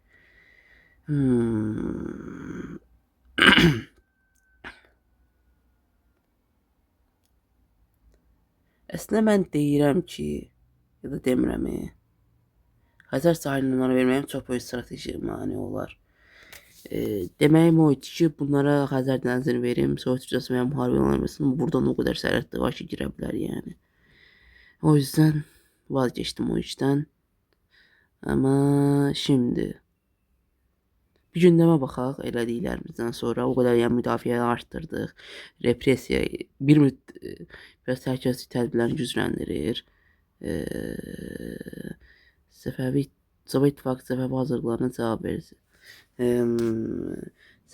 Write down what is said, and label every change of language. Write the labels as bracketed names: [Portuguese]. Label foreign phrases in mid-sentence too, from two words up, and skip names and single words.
[Azerbaijani] Əslində mən deyirəm ki, ya da demirəm, Xəzər sahilini onlara verməyim çox böyük strateji mane olar. Deməyim o idi ki, bunlara Xəzər dənizini verim, Sovet Rusiyası veya müharibə olmasın, buradan [Turkish] o kadar [Azerbaijani] sərhəddə var ki, girə bilər yəni. [Turkish] O yüzden vazgeçtim o işten. Ama şimdi [Azerbaijani] bir gündəmə baxaq elədiklərimizdən sonra. [Turkish] O kadar [Azerbaijani] yəni müdafiəni arttırdıq. Repressiya biraz təhlükəsizlik tədbirlərini gücləndirir. Sovet İttifaqı Səfəvi hazırlıqlarına cavab verir.